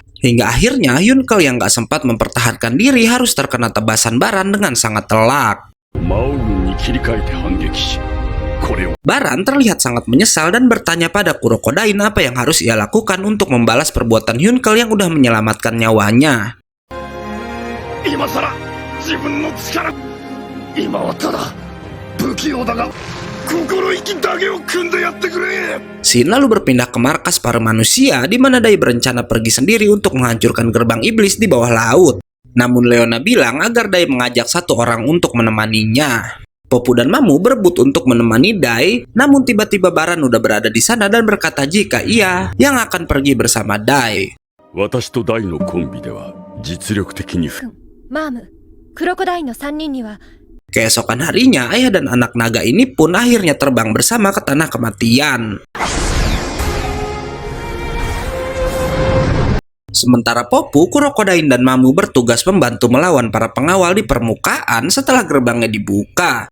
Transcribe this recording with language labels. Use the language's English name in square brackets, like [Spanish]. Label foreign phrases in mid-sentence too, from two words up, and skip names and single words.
[Indonesian] Hingga akhirnya Hyunkel yang gak sempat mempertahankan diri harus terkena tebasan Baran dengan sangat telak. Baran terlihat sangat menyesal dan bertanya pada Kurokodain apa yang harus ia lakukan untuk membalas perbuatan Hyunkel yang udah menyelamatkan nyawanya. [Japanese] 自分の力。今はただ不器用だが心意気だけを組んでやってくれ。 [Indonesian] Shin lalu berpindah ke markas para manusia di mana Dai berencana pergi sendiri untuk menghancurkan gerbang iblis di bawah laut. Namun Leona bilang agar Dai mengajak satu orang untuk menemaninya. Popu dan Mamu berebut untuk menemani Dai, namun tiba-tiba Baran udah berada di sana dan berkata jika ia yang akan pergi bersama Dai. [Japanese] 私とダイのコンビでは実力的にマーム、クロコダインの3人には [Indonesian] Keesokan harinya, ayah dan anak naga ini pun akhirnya terbang bersama ke tanah kematian. Sementara Popu, Kurokodain, dan Mamu bertugas membantu melawan para pengawal di permukaan setelah gerbangnya dibuka.